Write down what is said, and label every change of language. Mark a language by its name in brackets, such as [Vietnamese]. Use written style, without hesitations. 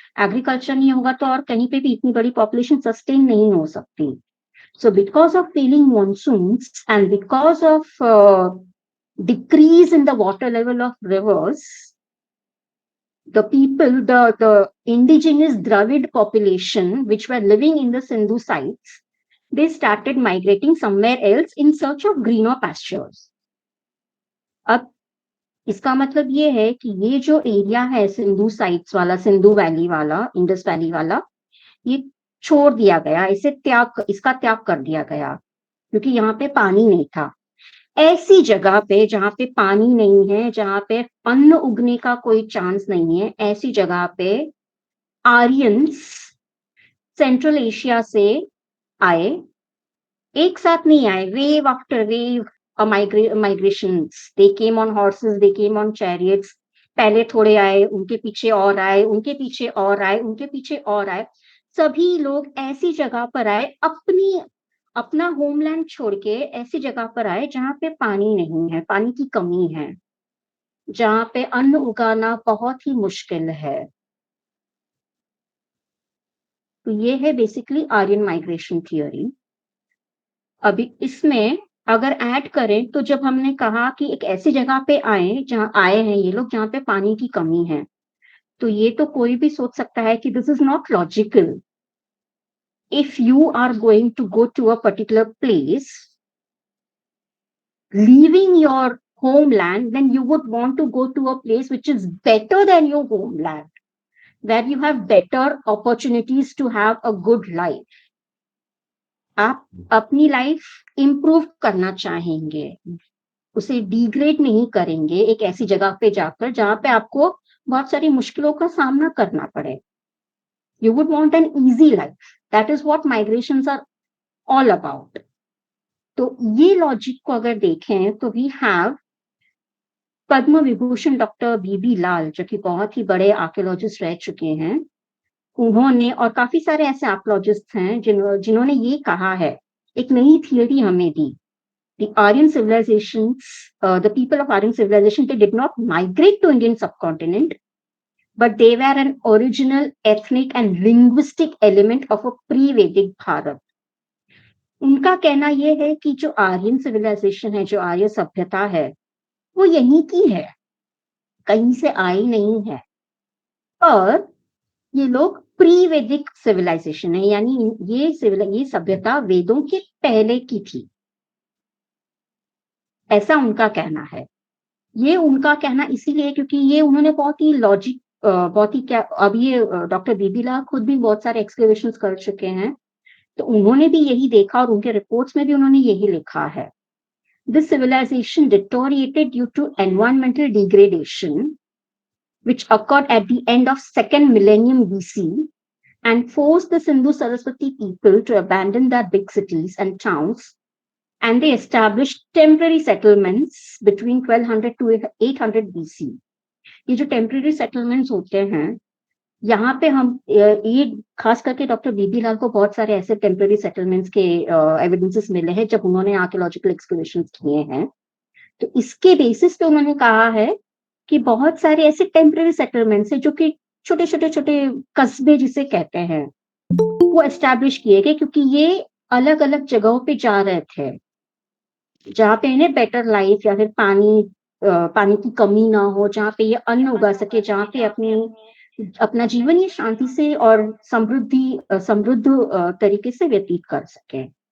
[Hindi] Agriculture नहीं होगा तो और कहीं पे भी इतनी बड़ी पॉपुलेशन सस्टेन नहीं हो सकती। [English] So because of failing monsoons and because of decrease in the water level of rivers, the people, the indigenous Dravid population, which were living in the Sindhu sites, they started migrating somewhere else in search of greener pastures. [Hindi] अब इसका मतलब ये है कि ये जो area है Sindhu sites वाला, सिंधु वैली वाला, इंडस वैली वाला, ये छोड़ दिया गया, इसका त्याग कर दिया गया क्योंकि यहाँ पे पानी नहीं था। ऐसी जगह पे जहाँ पे पानी नहीं है, जहाँ पे अन्न उगने का कोई चांस नहीं है, ऐसी जगह पे आर्यंस सेंट्रल एशिया से आए। एक साथ नहीं आए, [English] Wave after wave migrations. They came on horses, they came on chariots. [Hindi] पहले थोड़े आए, उनके पीछे और आए, उनके पीछे और आए, उनके पीछे और आए। सभी लोग ऐसी जगह पर आए, अपना होमलैंड छोड़ के ऐसी जगह पर आए जहाँ पे पानी नहीं है, पानी की कमी है, जहाँ पे अन्न उगाना बहुत ही मुश्किल है। तो ये है बेसिकली आर्यन माइग्रेशन थियोरी। अभी इसमें अगर ऐड करें तो जब हमने कहा कि एक ऐसी जगह पे जहाँ आए हैं ये लोग जहाँ पे पानी की कमी है, तो ये तो कोई भी सोच सकता है कि [English] This is not logical. If you are going to go to a particular place, leaving your homeland, then you would want to go to a place which is better than your homeland, where you have better opportunities to have a good life. [Hindi] आप अपनी life improve करना चाहेंगे, उसे degrade नहीं करेंगे एक ऐसी जगह पे जाकर जहां पे आपको बहुत सारी मुश्किलों का सामना करना पड़े. [English] You would want an easy life. That is what migrations are all about. [Hindi] तो ये लॉजिक को अगर देखें तो [English] we have [Hindi] Padma Vibhushan doctor बीबी लाल, जो कि बहुत ही बड़े आर्कियोलॉजिस्ट रह चुके हैं. उन्होंने और काफी सारे ऐसे आर्कियोलॉजिस्ट हैं जिन्होंने ये कहा है, एक नई थियरी हमें दी. [English] The Aryan civilizations, the people of Aryan civilization, they did not migrate to Indian subcontinent, but they were an original ethnic and linguistic element of a pre-Vedic Bharat. [Hindi] उनका कहना यह है कि जो आर्यन सिविलाइजेशन है, जो आर्य सभ्यता है, वो यहीं की है, कहीं से आई नहीं है. और ये लोग प्री वैदिक सिविलाइजेशन है, यानी ये सभ्यता वेदों के पहले की थी, ऐसा उनका कहना है. ये उनका कहना इसीलिए क्योंकि ये उन्होंने बहुत ही लॉजिक, बहुत ही क्या, अब ये डॉक्टर बीबीला खुद भी बहुत सारे एक्सकवेशंस कर चुके हैं, तो उन्होंने भी यही देखा और उनके रिपोर्ट्स में भी उन्होंने यही लिखा है. [English] This civilization deteriorated due to environmental degradation which occurred at the end of second millennium BC and forced the Sindhu Saraswati people to abandon their big cities and towns, and they established temporary settlements between 1200 to 800 BC. [Hindi] ये जो temporary settlements होते हैं, यहाँ पे हम ये खास करके डॉक्टर बीबी लाल को बहुत सारे ऐसे टेम्पररी सेटलमेंट्स के एविडेंसेस मिले हैं जब उन्होंने आर्कियोलॉजिकल एक्सप्लोरेशंस किए हैं. तो इसके बेसिस पे उन्होंने कहा है कि बहुत सारे ऐसे टेम्पररी सेटलमेंट्स हैं जो कि छोटे छोटे छोटे कस्बे जिसे कहते हैं, वो एस्टैब्लिश किए गए क्योंकि ये अलग अलग जगहों पे जा रहे थे जहाँ पे इन्हें बेटर लाइफ या फिर पानी की कमी ना हो, जहाँ पे ये अन्न उगा सके, जहाँ पे अपना जीवन ये शांति से और समृद्ध तरीके से व्यतीत कर सके.